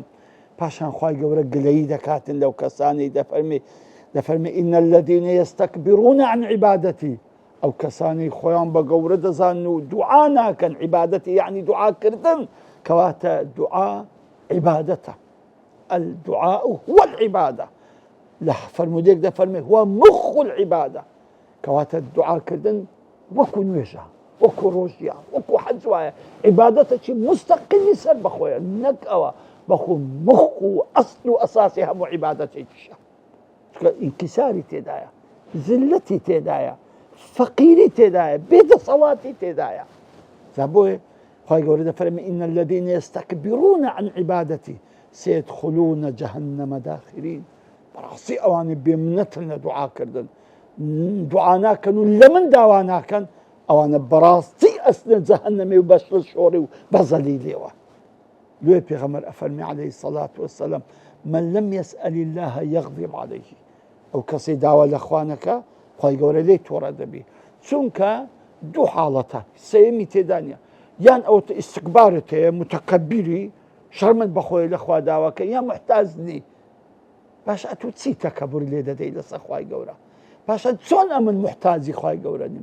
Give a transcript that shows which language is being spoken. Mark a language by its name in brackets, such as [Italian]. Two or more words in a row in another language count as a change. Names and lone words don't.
[Central Kurdish] پاشان خوای گەورە گلەیی دەکاتن لەو کەسانی دەفەرمی [Arabic] ئین الذین یستەکبرون عن عیبادەتی، [Central Kurdish] ئەو کەسانی خۆیان بە گەورە دەزانن و دوعا ناکەن. عیبادەتی یعنی دوعاکردن، کەواتە دوعا عیبادەتە. [Arabic] الدعاء هو العبادة. [Central Kurdish] لە فەرمودێک دەفەرمێ [Arabic] هو مخ العبادة، [Central Kurdish] کەواتە دوعاکردن وەکو نوێژە، وەکو ڕۆژیان، وەکو حەج وایە. عیبادەتێکی مستەقلی سەر بەخۆیە، نەک ئەوە بەخۆ مخ و ئەسڵ و ئەساسی هەموو عیبادەتێکیشە. ئینکیساری تێدایە، زلەتی تێدایە، فەقیری تێدایە، بێدەسەڵاتی تێدایە. جا بۆیە خوای گەورە دەفەرمێ [Arabic] ئین الذین یستەکبرون عن عیبادەتی سیدخلون جەهەنەمە داخرین. [Central Kurdish] بەڕاستی ئەوانەی بێمنەتن لە دوعاکردن، دوعا ناکەن و لە من داوا ناکەن، ئەوانە بەڕاستی ئەسنە جەهەنەمێ و بەشڵ شۆڕی و بەزەلیلێەوە. دوێ پێغەمبەر ئەفەرمی [Arabic] عەلەیهی سەڵات وەسەلام من لم يسأل الله يغضب عليه، [Central Kurdish] ئەو کەسەی داوا لە خوا نەکا خوای گەورە لێی تۆڕە دەبی. چونکە دوو حاڵەتە، سەیەمی تێدا نیە، یان ئەو ئیستیکبارت هەیە، متەکەبیری، شەرمت بەخۆی لە خوا داواکە، یان محتاجنی. باش ئەتوو چی تەکەبوری لێ دەدەی لەسەر خوای گەورە؟ پاشان چۆن ئەمن محتاجی خوای گەورە نیم؟